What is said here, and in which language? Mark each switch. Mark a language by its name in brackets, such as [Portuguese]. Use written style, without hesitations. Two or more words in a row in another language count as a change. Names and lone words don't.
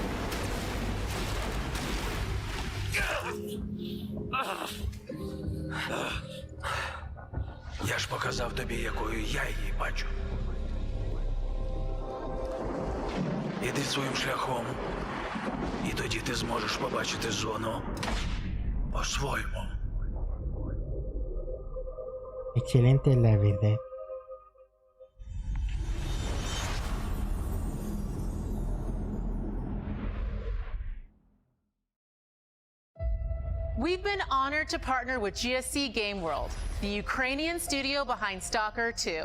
[Ukrainian] Я ж показав тобі, якою я її бачу. Іди своїм шляхом, і тоді ти зможеш побачити зону по-своєму. [Spanish] Excelente, la verdad. [English] We've been honored to partner with GSC Game World, the Ukrainian studio behind Stalker 2.